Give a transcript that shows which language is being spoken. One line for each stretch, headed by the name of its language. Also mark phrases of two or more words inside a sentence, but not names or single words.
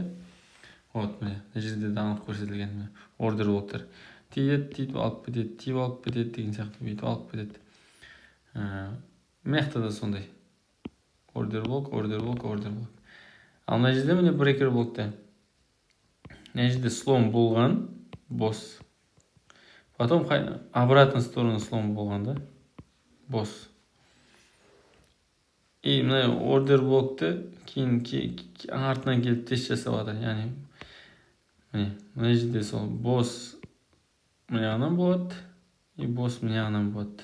Kazakh: Вот міне мына жерде де анық көрсетілген ордер блоктар. Тиіп алып кетеді, тиіп алып кетеді деген сияқты бүйтіп алып кетеді. Мына да сондай. Ордер блок. Ал мына жерде міне брекер блокта. Мына жерде слом болған, босс.
Russian: Потом обратный сторону слом
Kazakh: болған да,
Russian: босс.
Kazakh: И мына ордер блокты кейін артынан келіп тест жасап жатыр. Яғни мына жерде сол босс мына жағынан болады, и босс мына жағынан болады.